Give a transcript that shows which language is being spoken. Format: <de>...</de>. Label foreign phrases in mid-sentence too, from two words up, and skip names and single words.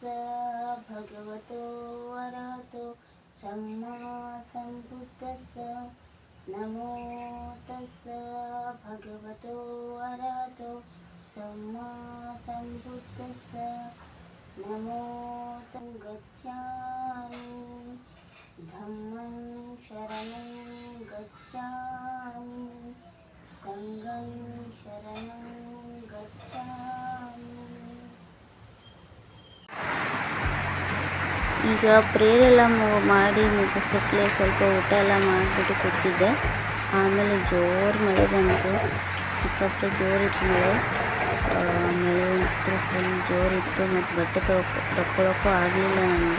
<pi>भगवतो अरहतो सम्मा सम्बुद्धस्स नमो तस्स भगवतो अरहतो सम्मा सम्बुद्धस्स नमो तं गच्छामि धम्मं शरणं गच्छामि संघं शरणं गच्छामि.</pi> <kn>ಈಗ ಪ್ರೇಯರ್ ಎಲ್ಲ ಮಾಡಿ ಮುಗಿಸಕ್ಕೆ ಸ್ವಲ್ಪ ಊಟ ಎಲ್ಲ ಮಾಡಿಬಿಟ್ಟು ಕೂತಿದ್ದೆ. ಆಮೇಲೆ ಜೋರು ಮಳೆ ಬಂತು, ಸಿಕ್ಕಾಪಟ್ಟೆ ಜೋರಿತ್ತು ಮಳೆ. ಮಳೆ ಅಂತೂ ಫುಲ್ ಜೋರಿತ್ತು ಮತ್ತು ಬಟ್ಟೆ ತಗೊಳ್ಳೋಕ್ಕೂ ಆಗಲಿಲ್ಲ ನನಗೆ.</kn>